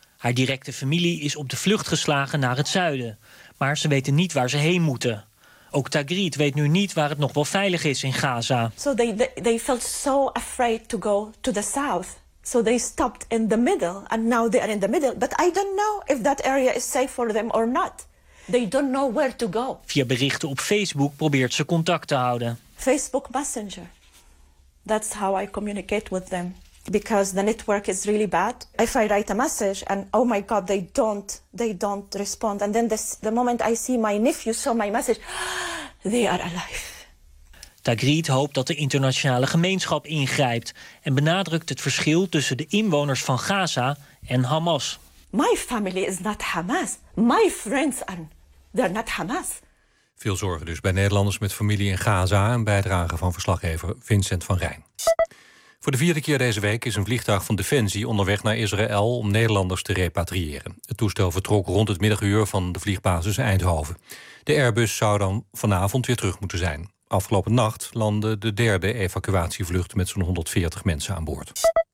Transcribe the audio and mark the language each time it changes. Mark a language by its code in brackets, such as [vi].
[nl] Haar directe familie is op de vlucht geslagen naar het zuiden. Maar ze weten niet waar ze heen moeten. Ook Tagrit weet nu niet waar het nog wel veilig is in Gaza. [en] So they felt so afraid to go to the south. So they stopped in the middle and now they are in the middle. But I don't know if that area is safe for them or not. They don't know where to go. [nl] Via berichten op Facebook probeert ze contact te houden. [en] Facebook Messenger. That's how I communicate with them. Because the network is really bad. If I write a message and oh my god, they don't respond. And then the moment I see my nephew saw my message, they are alive. [nl] Tagrit hoopt dat de internationale gemeenschap ingrijpt en benadrukt het verschil tussen de inwoners van Gaza en Hamas. [en] My family is not Hamas. My friends are they're not Hamas. [nl] Veel zorgen dus bij Nederlanders met familie in Gaza. Een bijdrage van verslaggever Vincent van Rijn. Voor de 4e keer deze week is een vliegtuig van Defensie onderweg naar Israël om Nederlanders te repatriëren. Het toestel vertrok rond het middaguur van de vliegbasis Eindhoven. De Airbus zou dan vanavond weer terug moeten zijn. Afgelopen nacht landde de 3e evacuatievlucht met zo'n 140 mensen aan boord.